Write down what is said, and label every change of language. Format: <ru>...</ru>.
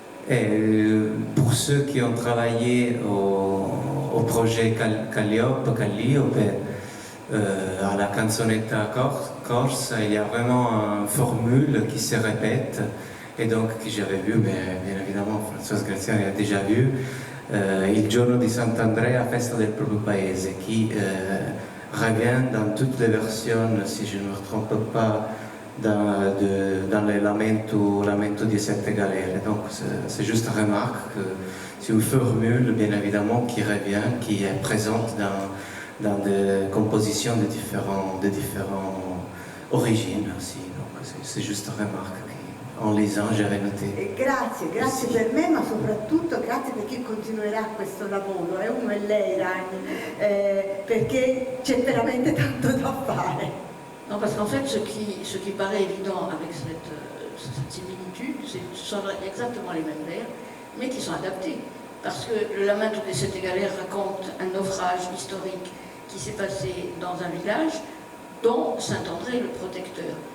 <fr>Et pour ceux qui ont travaillé au projet Calliope, à la canzonetta corse, il y a vraiment une formule qui se répète, et donc que j'avais vu, mais bien évidemment Françoise Graziani a déjà vu,</fr> <it>il giorno di Sant'Andrea, festa del proprio paese,</it> <fr>qui revient dans toutes les versions, si je ne me trompe pas, dans les lamento di Sette Galere. Donc c'est juste une remarque, que c'est une formule bien évidemment qui revient, qui est présente dans des compositions de différentes origines aussi. Donc c'est juste une remarque. En lisant, j'avais noté.</fr> <it>Grazie per me, ma soprattutto grazie per chi continuerà questo lavoro, uno è lei Ragni, perché c'è veramente tanto da fare.</it> <fr>Non, parce qu'en fait, ce qui paraît évident avec cette similitude, ce sont exactement les mêmes vers, mais qui sont adaptés. Parce que le Lamento des Sette Galères raconte un naufrage historique qui s'est passé dans un village dont Saint-André est le protecteur.</fr>